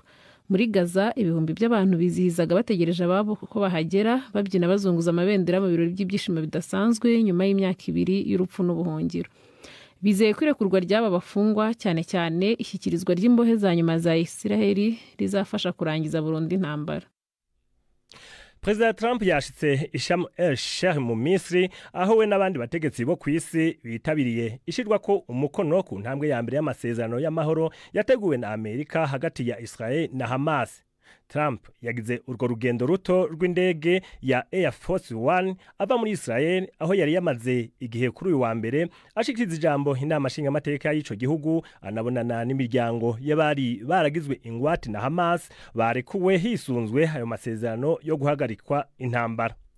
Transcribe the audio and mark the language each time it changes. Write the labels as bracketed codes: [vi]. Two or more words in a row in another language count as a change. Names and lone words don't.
[rw] Muri Gaza ibihumbi by'abantu bizihizaga bategereje ababo ko bahagera, babyina bazunguza amabendera mu birori by'ibyishimo bidasanzwe nyuma y'imyaka 2 y'urupfu n'ubuhungiro. Bizeye kwirekurwa ry'aba bafungwa, cyane cyane ishyikirizwa ry'imbohe za nyuma za Israel rizafasha kurangiza burundu intambara. [rn] President Trump yashitse Sharm el-Sheikh mu Misiri, aho we n'abandi bategetsi bo kwisi bitabiriye ishirwa ko umukono ku ntambwe ya mbere y'amasezerano y'amahoro yateguwe na Amerika hagati ya Israel na Hamas. Trump yagize urwo rugendo ruto rw'indege ya Air Force One ava muri Israel, aho yari yamaze igihe kuri uyu wa mbere ashikiriza ijambo inama nshingamateka y'ico gihugu, anabonana n'imiryango y'abari baragizwe ingwate na Hamas barekuwe hisunzwe ayo masezerano yo guhagarikwa intambara.